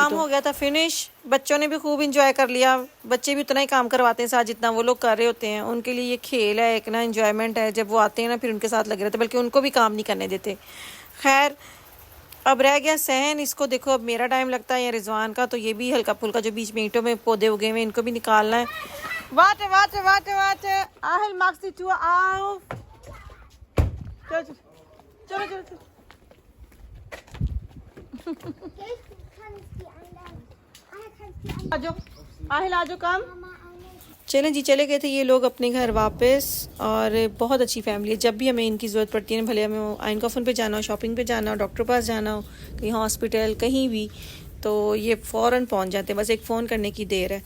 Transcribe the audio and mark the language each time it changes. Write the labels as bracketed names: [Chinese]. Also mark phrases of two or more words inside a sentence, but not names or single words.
[Hindi] काम हो गया था फिनिश, बच्चों ने भी खूब इंजॉय कर लिया। बच्चे भी उतना ही काम करवाते हैं साथ जितना वो लोग कर रहे होते हैं, उनके लिए ये खेल है, एक ना इंजॉयमेंट है। जब वो आते हैं ना फिर उनके साथ लगे रहते, बल्कि उनको भी काम नहीं करने देते। खैर अब रह गया सहन, इसको देखो अब मेरा टाइम लगता है या रिजवान का, तो ये भी हल्का फुल्का जो बीच में ईंटों में पौधे उगे हुए इनको भी निकालना है। [German] warte warte warte warte आहल magst die Tür auf? [Hindi] चलो चलो चलो चलो। आ जाओ आहल, आ जाओ काम। चलें जी, चले गए थे ये लोग अपने घर वापस। और बहुत अच्छी फैमिली है, जब भी हमें इनकी ज़रूरत पड़ती है, भले हमें आइन कॉफन पे जाना हो, शॉपिंग पे जाना हो, डॉक्टर पास जाना हो, कहीं हॉस्पिटल कहीं भी, तो ये फ़ौरन पहुंच जाते हैं, बस एक फ़ोन करने की देर है।